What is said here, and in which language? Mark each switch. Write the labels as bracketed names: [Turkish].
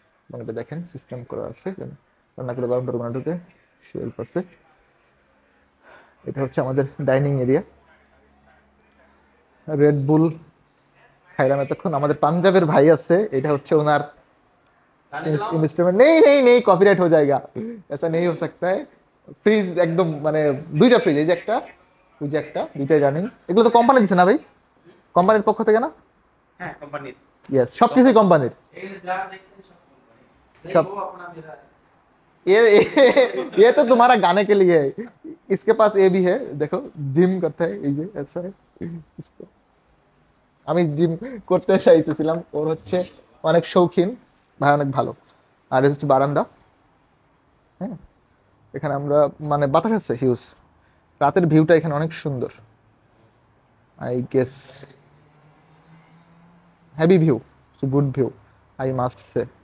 [Bangla] এবং এটা দেখেন সিস্টেম করা আছে যে রান্না করে গরম গরম ঢুকে শেলফ আছে। এটা হচ্ছে আমাদের ডাইনিং এরিয়া। রেড বুল খাইলাম এতক্ষণ। আমাদের পাঞ্জাবের ভাই আছে, এটা হচ্ছে ওনার इंस्ट्रूमेंट। [Hindi] नहीं नहीं नहीं, कॉपीराइट हो जाएगा, ऐसा नहीं हो सकता है। [Bangla] ফ্রিজ একদম মানে দুইটা ফ্রিজ, এই যে একটা, ওই যে একটা, দুইটাই রানিং। এগুলো তো কোম্পানি দিছে না ভাই, কোম্পানির পক্ষ থেকে না? হ্যাঁ কোম্পানির ইয়েস, সবকিছুই কোম্পানির। এই যা দেখছেন সব কোম্পানি [Hindi] नहीं सब। वो अपना मेरा है। ये तो तुम्हारा गाने के लिए है। इसके पास ये भी है, देखो जिम करता है, ये ऐसा है इसको। [Bangla] আমি জিম করতে চাইতেছিলাম, ওর হচ্ছে অনেক শৌখিন ভাই, অনেক ভালো। আর এটা হচ্ছে বারান্দা, হ্যাঁ। এখানে আমরা মানে বাতাস আছে হিউজ। রাতের ভিউটা এখানে অনেক সুন্দর, [English] I guess heavy view, good view, I must say.